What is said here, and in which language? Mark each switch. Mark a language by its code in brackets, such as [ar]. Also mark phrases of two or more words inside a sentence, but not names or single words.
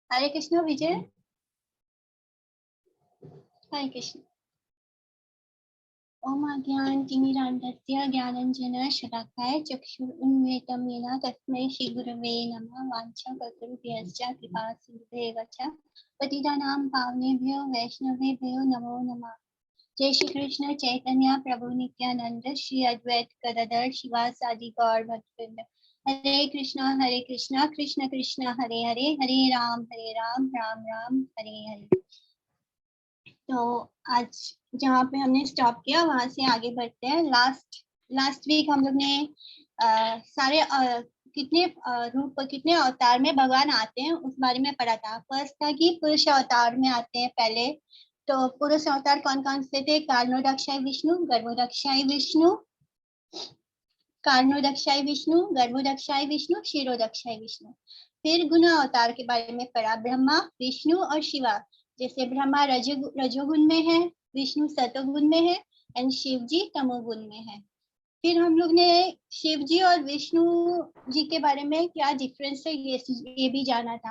[hi] हरे कृष्ण विजय। हरे कृष्ण। [sa] ओम अज्ञानतिमिरान्धस्य ज्ञानाञ्जन शलाकाय चक्षुरुन्मीलितं येन तस्मै श्रीगुरवे नमः। वाञ्छाकल्पतरुभ्यश्च कृपासिन्धुभ्येव च पतितानां पावनेभ्यो वैष्णवेभ्यो नमो नमः। जय श्री कृष्ण चैतन्य प्रभु नित्यानंद श्री अद्वैत गदाधर शिवासादि गौर भक्तवृंद। हरे कृष्णा कृष्ण कृष्ण हरे हरे, हरे राम राम राम हरे हरे। [hi] तो आज जहाँ पे हमने स्टॉप किया वहां से आगे बढ़ते हैं। [en] last week [hi] हम लोग ने सारे कितने रूप कितने अवतार में भगवान आते हैं उस बारे में पढ़ा था। फर्स्ट था कि पुरुष अवतार में आते हैं पहले। तो पुरुष अवतार कौन कौन से थे? कारणोदक्षाय विष्णु, गर्भोदक्षाय विष्णु, कारणोदक्षाय विष्णु, गर्भोदक्षाय विष्णु, क्षीरोदक्षाय विष्णु। फिर गुण अवतार के बारे में पढ़ा, ब्रह्मा, विष्णु और शिवा। जैसे ब्रह्मा रजोगुण में है, विष्णु सतोगुण में है एंड शिव जी तमोगुण में है। फिर हम लोग ने शिव जी और विष्णु जी के बारे में क्या डिफरेंस है ये भी जाना था।